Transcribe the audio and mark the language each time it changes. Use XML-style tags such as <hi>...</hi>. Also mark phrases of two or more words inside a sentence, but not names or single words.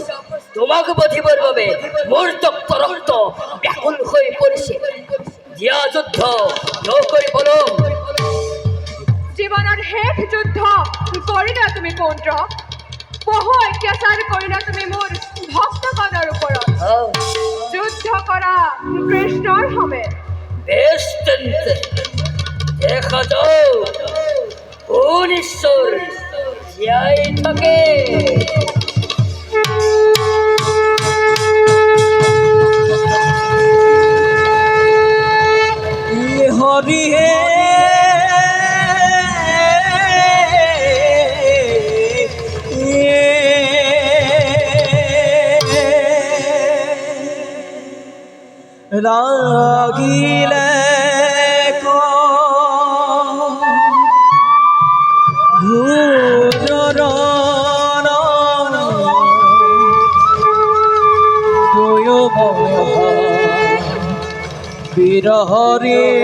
<as>তোমাক বধিবৰ বাবে মোৰ তপ্ত ৰক্ত ব্যাকুল হৈ পৰিছে। দিয়া যুদ্ধ নকৰি পলম। জীৱনৰ শেষ যুদ্ধ কৰিলা তুমি পৌণ্ড্ৰ। বহু অত্যাচাৰ কৰিলা তুমি মোৰ ভক্তগণৰ ওপৰত। যুদ্ধ কৰা কৃষ্ণৰ সমেত। বেশ তেন্তে দেখা যাও কোন ঈশ্বর জীয়াই থাকে। হরি হে রাগিলে বিরহরে</as>